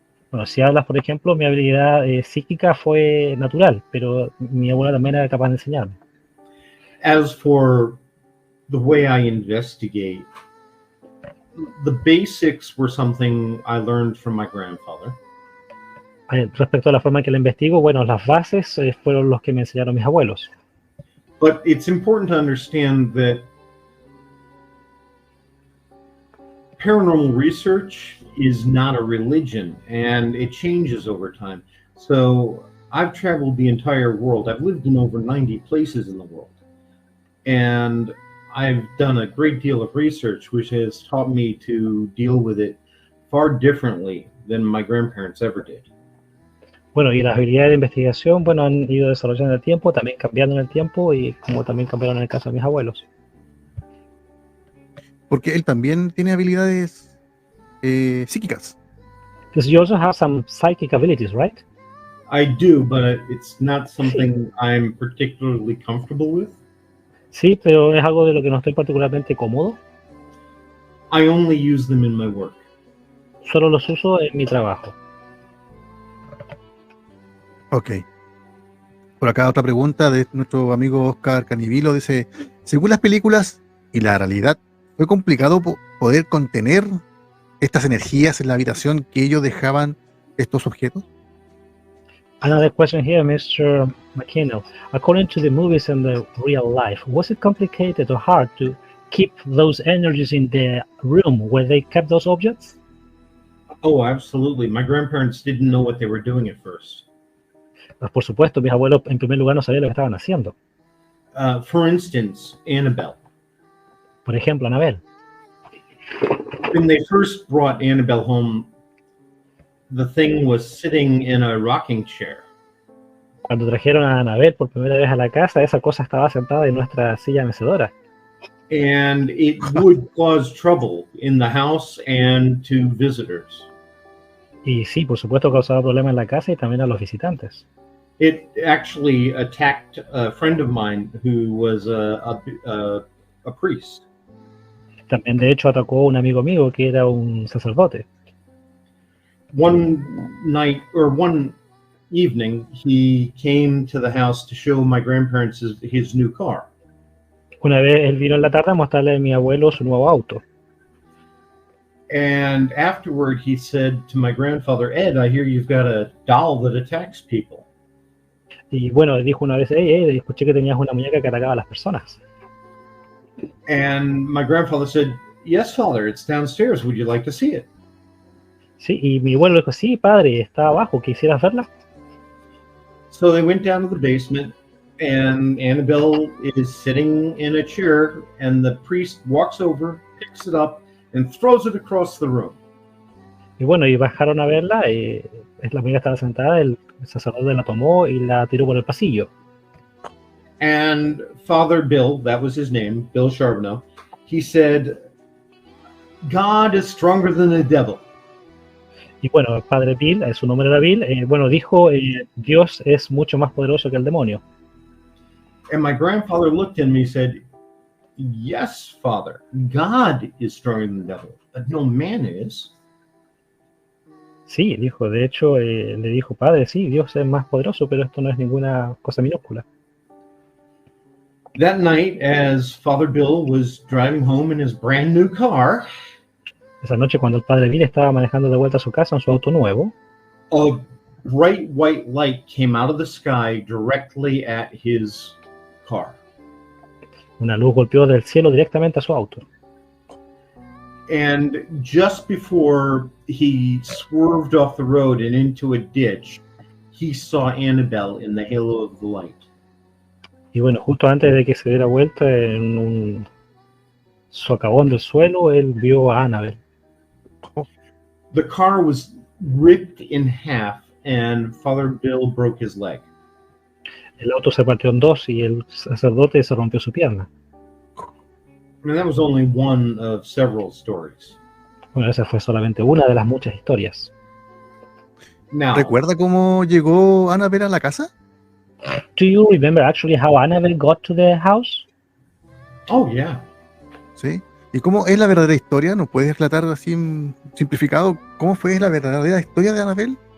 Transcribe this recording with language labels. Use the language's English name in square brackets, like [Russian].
[Spanish] Bueno, si hablas, por ejemplo, mi habilidad psíquica fue natural, pero mi abuela también era capaz de enseñarme. [English] As for the way I investigate, the basics were something I learned from my grandfather. [Spanish] Respecto a la forma en que la investigo, bueno, las bases fueron los que me enseñaron mis abuelos. [English] But it's important to understand that paranormal research is not a religion, and it changes over time. So I've traveled the entire world. I've lived in over 90 places in the world. And I've done a great deal of research, which has taught me to deal with it far differently than my grandparents ever did. [Spanish] Bueno, y las habilidades de investigación, bueno, han ido desarrollando en el tiempo, también cambiando en el tiempo, y como también cambiaron en el caso de mis abuelos. Porque él también tiene habilidades psíquicas. [English] Because you also have some psychic abilities, right? I do, but it's not something I'm particularly comfortable with. [Spanish] Sí, pero es algo de lo que no estoy particularmente cómodo. [English] I only use them in my work. [Spanish] Solo los uso en mi trabajo. [English] Ok. [Spanish] Por acá otra pregunta de nuestro amigo Oscar Canivilo. Dice, según las películas y la realidad, ¿fue complicado poder contener estas energías en la habitación que ellos dejaban estos objetos? [English] Another question here, Mr. McKinnell. According to the movies and the real life, was it complicated or hard to keep those energies in the room where they kept those objects? Oh, absolutely. My grandparents didn't know what they were doing at first. [Spanish] Pues por supuesto, mis abuelos en primer lugar no sabían lo que estaban haciendo. [English] For instance, Annabelle. [Spanish] Por ejemplo, Anabel. [English] When they first brought Annabelle home, the thing was sitting in a rocking chair. [Spanish] Cuando trajeron a Anabel por primera vez a la casa, esa cosa estaba sentada en nuestra silla mecedora. [English] And it would cause trouble in the house and to visitors. [Spanish] Y sí, por supuesto, causaba problemas en la casa y también a los visitantes. [English] It actually attacked a friend of mine who was a priest. [Spanish] También, de hecho, atacó a un amigo mío que era un sacerdote. [English] One night or one evening, he came to the house to show my grandparents his new car. [Spanish] Una vez él vino en la tarde a mostrarle a mi abuelo su nuevo auto. [English] And afterward, he said to my grandfather, Ed, I hear you've got a doll that attacks people. [Spanish] Y bueno, dijo una vez, hey, escuché que tenías una muñeca que atacaba a las personas. [English] And my grandfather said, yes, father, it's downstairs. Would you like to see it? [Spanish] Sí, y mi abuelo dijo, sí, padre, está abajo, ¿quisieras verla? [English] So they went down to the basement, and Annabelle is sitting in a chair, and the priest walks over, picks it up, and throws it across the room. [Spanish] Y bueno, y bajaron a verla, la muñeca estaba sentada, el sacerdote la tomó y la tiró por el pasillo. [English] And Father Bill, that was his name, Bill Charbonneau, he said, God is stronger than the devil. [Spanish] Y bueno, el padre Bill, su nombre era Bill, bueno, dijo, Dios es mucho más poderoso que el demonio. [English] And my grandfather looked at me and said, yes, Father, God is stronger than the devil, but no man is. [Spanish] Sí, dijo, de hecho, le dijo, padre, sí, Dios es más poderoso, pero esto no es ninguna cosa minúscula. [English] That night, as Father Bill was driving home in his brand new car, [Spanish] esa noche, cuando el padre Bill estaba manejando de vuelta a su casa en su auto nuevo, [English] a bright white light came out of the sky directly at his car. [Spanish] Una luz golpeó del cielo directamente a su auto. [English] And just before he swerved off the road and into a ditch, he saw Annabelle in the halo of the light. [Spanish] Y bueno, justo antes de que se diera vuelta en un socavón del suelo, él vio a Annabelle. [English] The car was ripped in half, and Father Bill broke his leg. [Spanish] El auto se partió en dos y el sacerdote se rompió su pierna. [English] I mean, that was only one of several stories. [Spanish] Bueno, esa fue solamente una de las muchas historias. [English] Now, [Spanish] ¿Recuerda cómo llegó Annabelle a la casa? [English] Do you remember actually how Annabelle got to the house? oh yeah. [Spanish] Sí. ¿Y cómo es la verdadera historia? ¿Nos puedes relatar así simplificado cómo fue la verdadera historia de Annabelle?